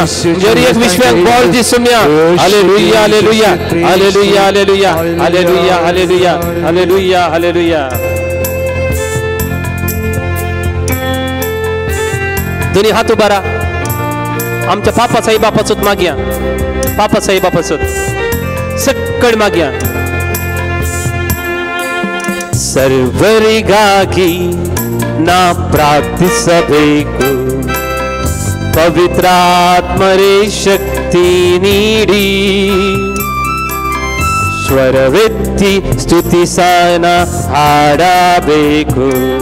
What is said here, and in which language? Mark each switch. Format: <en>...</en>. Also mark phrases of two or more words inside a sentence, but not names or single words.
<kok>हर एक विश्व्यांक बळ दी सोम्या. हालेलुया हालेलुया हालेलुया हालेलुया हालेलुया हालेलुया हालेलुया हालेलुया. दोन्ही हात उबारा. आमच्या पापा साहेबापासून मागया. पापा साहेबापासून सकड मागया.</kok> <kn>ಸರ್ವರಿಗಾಗಿ ನಾ ಪ್ರಾರ್ಥಿಸಬೇಕು. ಪವಿತ್ರಾತ್ಮರೇ ಶಕ್ತಿ ನೀಡಿ ಸ್ವರವೆತ್ತಿ ಸ್ತುತಿಸನ ಹಾಡಬೇಕು.</kn>